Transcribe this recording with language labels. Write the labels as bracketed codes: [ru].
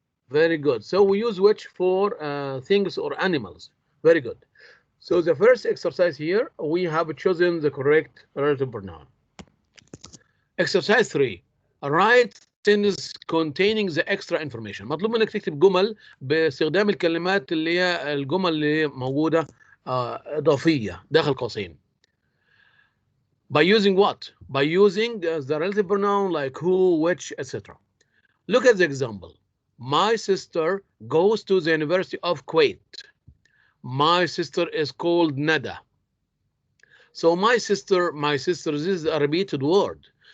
[en] Very good. So we use which for things or animals. Very good. So the first exercise here, we have chosen the correct relative pronoun. Exercise 3. Write sentences containing the extra information. [ar] مطلوب منك تكتب جمل باستخدام الكلمات اللي هي الجمل اللي موجودة إضافية داخل قوسين. [en] By using what? By using the relative pronoun like who, which, etc. Look at the example. My sister goes to the University of Kuwait. My sister is called Nada. So my sister, this is a repeated word.